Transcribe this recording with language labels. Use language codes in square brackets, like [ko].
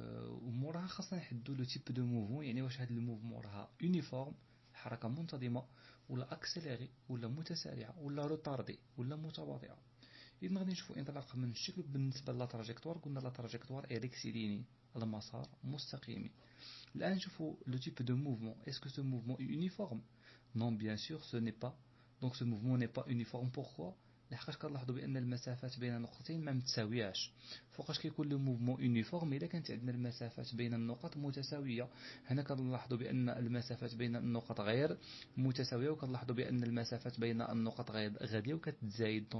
[ar] وموراها خاصنا نحددوا [fr] لو تيب دو موفمون، [ar] يعني واش هذا الموفمون راها يونيفورم حركة منتظمة، ولا اكسيليري ولا متسارعة، ولا روتاردي ولا متباطئة. إذن غادي نشوفوا انطلاقا من الشكل. بالنسبة لا تراجيكتوار قلنا [fr] لا تراجيكتوار اي ريكتيليني، [ar] المسار مستقيمي. الآن نشوفوا لو تيب دو موفمون. [fr] est-ce que ce mouvement est uniforme? non, bien sûr ce n'est pas. donc ce mouvement n'est pas uniforme. pourquoi? [ar] لحقاش كنلاحظوا بان المسافات بين نقطتين ما متساوياش. فوقاش كيكون لو موفمون يونيفورم؟ الا كانت عندنا المسافات بين النقط متساويه. هنا كنلاحظوا بان المسافات بين النقط غير متساويه، وكنلاحظوا بان المسافات بين النقط غاديه وكتزايد.